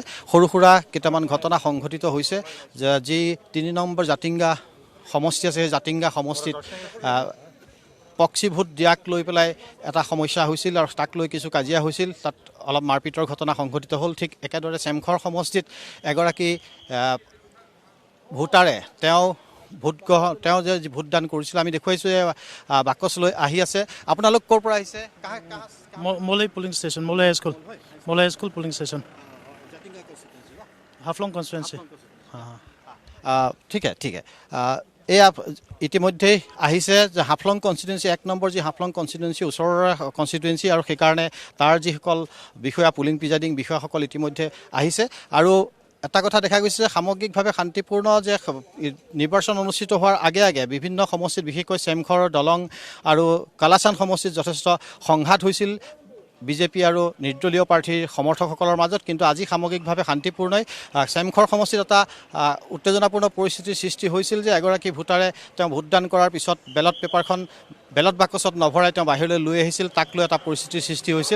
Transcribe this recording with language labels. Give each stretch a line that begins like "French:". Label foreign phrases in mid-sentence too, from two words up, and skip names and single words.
Assamese: সৰু সুৰা কেইটামান ঘটনা সংঘটিত হৈছে যি 3 নম্বৰ জাতিংগা সমষ্টি আছে সেই জাতিংগা সমষ্টিত প্ৰক্সি ভোট দিয়াক লৈ পেলাই এটা সমস্যা হৈছিল আৰু তাক লৈ কিছু কাজিয়া হৈছিল, তাত অলপ মাৰপিটৰ ঘটনা সংঘটিত হ'ল। ঠিক একেদৰে চেমখৰ সমষ্টিত এগৰাকী ভোটাৰে তেওঁ যে ভোটদান কৰিছিল আমি দেখুৱাইছোঁ বাকচ লৈ আহি আছে। আপোনালোক ক'ৰ পৰা আহিছে?
English: Molay polling station, Molay High School polling station. Haflong constituency.
Assamese: ঠিক আছে এয়া ইতিমধ্যেই আহিছে যে হাফলং কনষ্টিটুৱেঞ্চি 1 নম্বৰ যি হাফলং কনষ্টিটুৱেঞ্চি ওচৰৰ কনষ্টিটুৱেঞ্চি আৰু সেইকাৰণে তাৰ যিসকল বিষয়া পুলিং প্ৰিজাইডিং বিষয়াসকল ইতিমধ্যে আহিছে আৰু এটা কথা দেখা গৈছে যে সামগ্ৰিকভাৱে শান্তিপূৰ্ণ যে নিৰ্বাচন অনুষ্ঠিত হোৱাৰ আগে আগে বিভিন্ন সমষ্টিত বিশেষকৈ চেমখৰ দলং আৰু কালাচান সমষ্টিত যথেষ্ট সংঘাত হৈছিল বিজেপি আৰু নিৰ্দলীয় প্ৰাৰ্থীৰ সমৰ্থকসকলৰ মাজত, কিন্তু আজি সামগ্ৰিকভাৱে শান্তিপূৰ্ণই চেমখৰ সমষ্টিত এটা উত্তেজনাপূৰ্ণ পৰিস্থিতিৰ সৃষ্টি হৈছিল যে এগৰাকী ভোটাৰে তেওঁ ভোটদান কৰাৰ পিছত বেলট বাকচত নভৰাই তেওঁ বাহিৰলৈ লৈ আহিছিল, তাক লৈ এটা পৰিস্থিতিৰ সৃষ্টি হৈছিল।